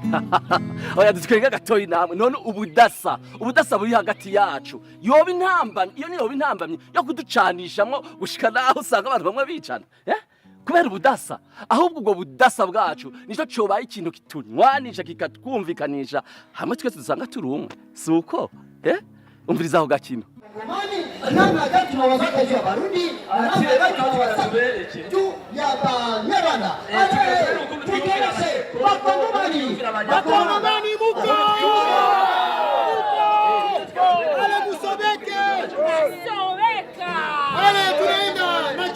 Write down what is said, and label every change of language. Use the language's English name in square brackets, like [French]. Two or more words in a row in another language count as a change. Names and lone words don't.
[Rundi] Oya dutwenga gatoyi namwe none ubudasa buri hagati yacu yoba intambamye iyo niyo intambamye yo kuducanishamwo gushika naho usanga abantu bamwe bicana kubera ubudasa ahubwo ubwo budasa bwacu nico cobaye ikintu kitunywanisha kikatwumvikanisha hamwe twese dusanga turi umwe suko umviriza aho gakino [Swahili] namna gani tunawazakaje Abarundi namna gani tunawazakaje tu ya Banyarwanda tukelese bakongomani muko ale musobeke ale tunaenda na